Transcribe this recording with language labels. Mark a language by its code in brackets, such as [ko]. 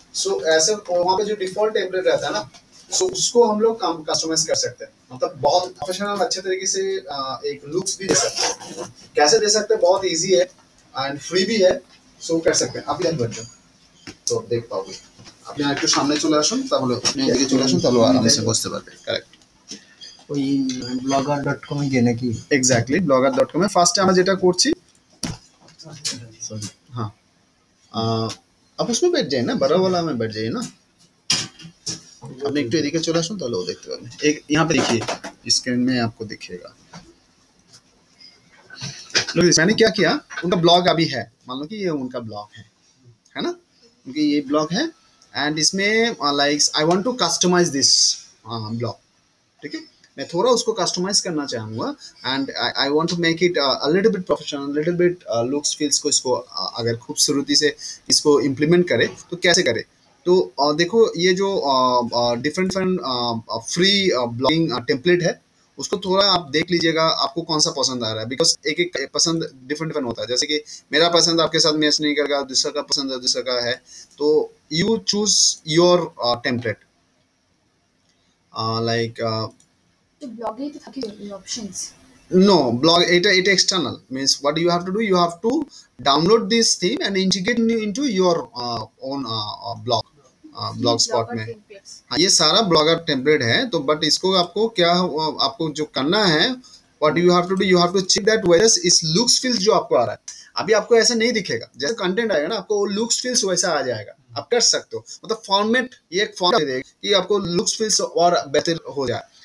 [hi] सो ऐसे वहाँ पे जो डिफॉल्ट टेम्पलेट रहता है ना, सो उसको हम लोग कस्टमाइज कर सकते हैं। मतलब बहुत प्रोफेशनल अच्छे तरीके से एक लुक्स भी दे सकते हैं। कैसे दे सकते हैं? बहुत इजी है एंड फ्री भी है, सो कर सकते हैं। आप इधर बैठ जाओ तो देख पाओगे। [bn] আপনি একটু সামনে চলে আসুন, তাহলে আপনি এদিকে চলে আসুন, তাহলে আরামসে বুঝতে পারবেন। কারেক্ট, ওই blogger.com এ গিয়ে নাকি? এক্স্যাক্টলি blogger.com এ ফার্স্টে আমরা যেটা করছি, [hi] हाँ आप उसमें बैठ जाइए ना, बड़ा वाला में बैठ जाइए ना। [bn] আপনি একটু এদিকে চলে আসুন, তাহলে ও দেখতে পাবেন। [hi] एक यहाँ पे देखिए, स्क्रीन में आपको दिखेगा। मैंने क्या किया, उनका ब्लॉग अभी है, मान लो कि ये उनका ब्लॉग है ना, क्योंकि ये ब्लॉग है एंड इसमें [en] Like I want to customise this blog. [hi] ठीक है, मैं थोड़ा उसको कस्टमाइज करना चाहूँगा [en] and I want to make it a little bit professional, [hi] little bit looks feels को इसको अगर खूबसूरती से इसको इम्प्लीमेंट करे तो कैसे करे। तो देखो ये जो डिफरेंट फ्री ब्लॉगिंग टेम्पलेट है, उसको थोड़ा आप देख लीजिएगा आपको कौन सा पसंद आ रहा है, बिकॉज एक एक पसंद डिफरेंट होता है। जैसे कि मेरा पसंद आपके साथ मैच नहीं करेगा, दूसरा का पसंद दूसरा का है, तो [en] you choose your template like [bn] তো ব্লগে তো থাকে options. [en] No, blog it external means what you have to do, you have to download this theme and integrate into your own blog blogspot [hi] में। हाँ, ये सारा ब्लॉगर टेम्पलेट है। तो बट इसको आपको क्या, आपको जो करना है, [en] what you have to do, you have to check that whether [hi] इस looks feels जो आपको आ रहा है, अभी आपको ऐसा नहीं दिखेगा। जैसे कंटेंट आएगा ना, आपको looks feels वैसा आ जाएगा। आप कर सकते हो, मतलब फॉर्मेट, ये एक फॉर्मेट देगा कि आपको looks feels और बेहतर हो जाए।